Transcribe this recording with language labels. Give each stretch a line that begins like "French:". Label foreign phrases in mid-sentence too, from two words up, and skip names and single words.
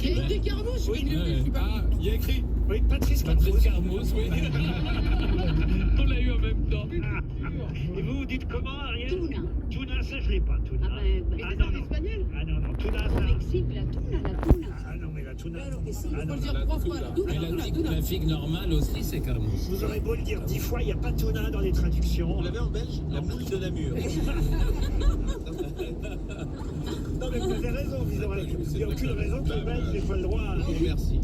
French: Il y a écrit Carmouche, Oui, mais je suis pas. Ah, il y a écrit. Oui, Patrice Patrice Kermous. Carmos, oui. On l'a eu en même temps. Et vous dites comment, Ariel? Tuna. Tuna, ça je l'ai pas, Tuna. Ah ben, Mais Ah c'est non, en non. espagnol. Ah non, non, Tuna, au ça. Mexique, la tuna. Ah non, mais la Tuna.
Spanish: Claro que sí.
French: Ah Faut non, le dire la 3 fois. tuna. Tuna, Et tuna, la tuna. figue normale aussi, c'est Carmos. vous aurez beau le dire 10 fois, il n'y a pas Tuna dans les traductions. Vous l'avez en belge? La moule de Namur. Non, mais vous avez raison, il n'y a aucune raison que les Belges n'aient pas le droit Merci.